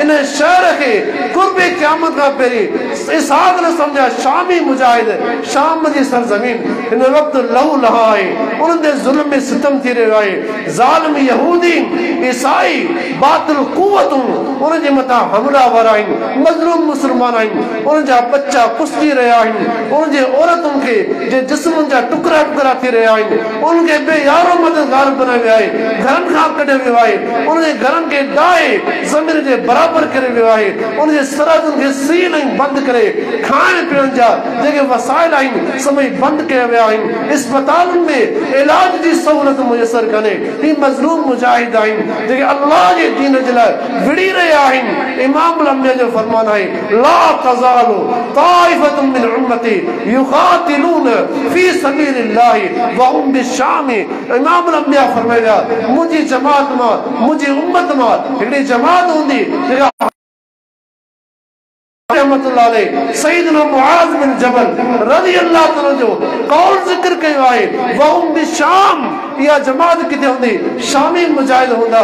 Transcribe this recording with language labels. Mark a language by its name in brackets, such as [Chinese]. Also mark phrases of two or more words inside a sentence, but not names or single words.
[Sindhi] इन शहर खे क़ुर्ब क़यामत खां पहिरीं इसहाक़ जा शामी मुजाहिद, शाम जी सरज़मीन हिन वक़्तु लहू लहा आहे। उन्हनि ते ज़ुल्म में सितम थी रहियो आहे। ज़ालिम यहूदी ईसाई बातिल क़ुव्वतूं उन्हनि जे मथां हमलावर आहिनि। मज़लूम मुस्लमान आहिनि, उन्हनि जा बच्चा कुस्ती रहिया आहिनि, उन्हनि जे औरतुनि खे जे जिस्मनि जा टुकड़ा टुकड़ा थी रहिया आहिनि। [Urdu] उनके बेयारो मददगार बना [Sindhi] विया है, घरन खां कढे वियो आहे, उनके घरन के डाए ज़मीन जे बराबर करे वियो आहे, उनके सरहदुन के सील बंद करे खाइण पीअण जा जेके वसाइल आहिनि सभई बंद कया विया आहिनि, अस्पतालुनि में इलाज जी सहूलत मुयसर कने। ही मज़लूम मुजाहिद आहिनि जेके अल्लाह जे दीन जे लाइ विड़ी रहिया आहिनि। [Arabic] इमाम अल-अंबिया जो फरमान है لا تزال طائفة من أمتي يقاتلون في سبيل الله وهم بالشام. [Sindhi] इमाम अल-अंबिया फरमाया मुझी जमात मां मुझी उम्मत मां हिकड़ी जमात हूंदी जेका सईदना मुआज़ बिन जबल [Arabic] رضي الله تعالى [Sindhi] जो कौल ज़िक्र कयो आहे [Arabic] وهم بالشام. [Sindhi] या जमात किथे हुंदी शामी मुजाहिद हुंदा।